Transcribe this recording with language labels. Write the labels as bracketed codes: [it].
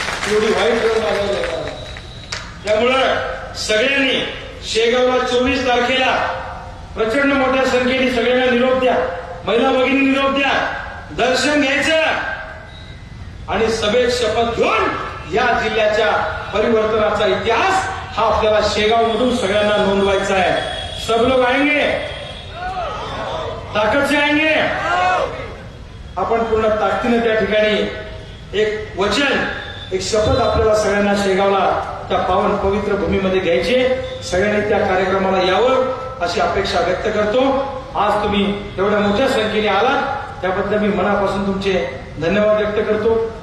[mr] एवढी वाईट वेळ माझ्यावर येणार. त्यामुळं सगळ्यांनी शेगावला 24 तारखेला प्रचंड मोठ्या संख्येने सगळ्यांना निरोप द्या, महिला भगिनी निरोप द्या, दर्शन घ्यायचं आणि सभेत शपथ घेऊन या जिल्ह्याच्या परिवर्तनाचा इतिहास हा आपल्याला शेगाव मधून सगळ्यांना नोंदवायचा आहे. [hi] सब लोग आएंगे, ताकद से आएंगे. [mr] आपण पूर्ण ताकदीने त्या ठिकाणी एक वचन, एक शपथ आपल्याला सगळ्यांना शेगावला त्या पावन पवित्र भूमीमध्ये घ्यायचे. सगळ्यांनी त्या कार्यक्रमाला यावं अशी अपेक्षा व्यक्त करतो. आज तुम्ही एवढ्या मोठ्या संख्येने आलात त्याबद्दल मी मनापासून तुमचे धन्यवाद व्यक्त करतो.